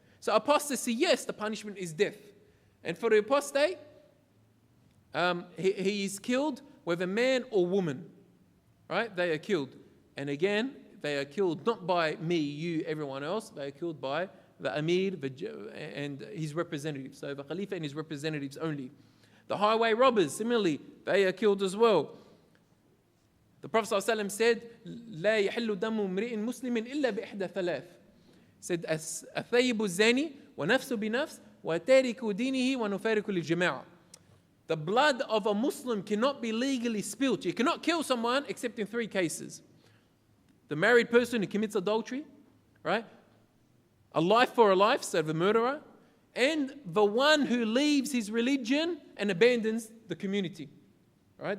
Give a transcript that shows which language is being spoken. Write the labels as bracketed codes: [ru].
[en] So apostasy, yes, the punishment is death. And for the apostate, he is killed whether man or woman, right? They are killed. And again, they are killed not by me, you, everyone else. They are killed by the Amir and his representatives. So the Khalifa and his representatives only. The highway robbers, similarly, they are killed as well. The Prophet ﷺ said, [ar] لا يحل دم امرئ مسلم إلا بإحدى ثلاث. [en] Said, [ar] الثيب الزاني ونفس بنفس وتارك دينه ونفارق للجماعة. [en] The blood of a Muslim cannot be legally spilt. You cannot kill someone except in 3 cases. The married person who commits adultery, right? A life for a life, so the murderer, and the one who leaves his religion and abandons the community, right?